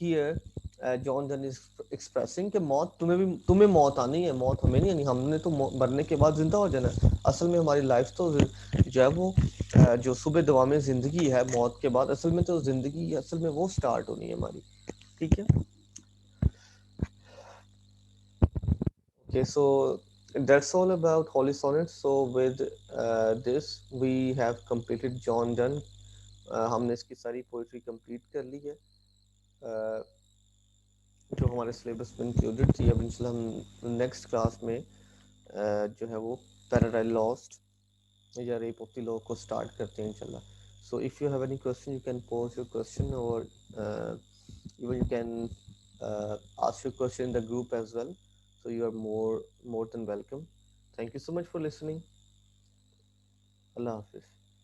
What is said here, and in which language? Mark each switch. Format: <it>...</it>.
<hi>here John Donne is expressing कि मौत तुम्हें मौत आनी है, मौत हमें नहीं आनी, हमने तो मरने के बाद जिंदा हो जाना है। असल में हमारी लाइफ तो जो है वो जो सुबह दुआ में ज़िंदगी है मौत के बाद, असल में तो ज़िंदगी असल में वो स्टार्ट होनी है हमारी। ठीक है।</hi> <en>Okay, so that's all about Holy Sonnets. So with this we have completed John Donne.</en> <hi>हमने इसकी सारी पोइट्री कंप्लीट कर ली है जो हमारे सिलेबस में इंक्लूडेड थी। अब इंशाल्लाह हम नेक्स्ट क्लास में जो है वो पैराडाइल लॉस्ट या रेप ऑफ द लॉ को स्टार्ट करते हैं इंशाल्लाह।</hi> <en>So if you have any question you can pose your question, और even you can ask your question in the group as well. So you are more than welcome. Thank you so much for listening. Allah Hafiz.</en>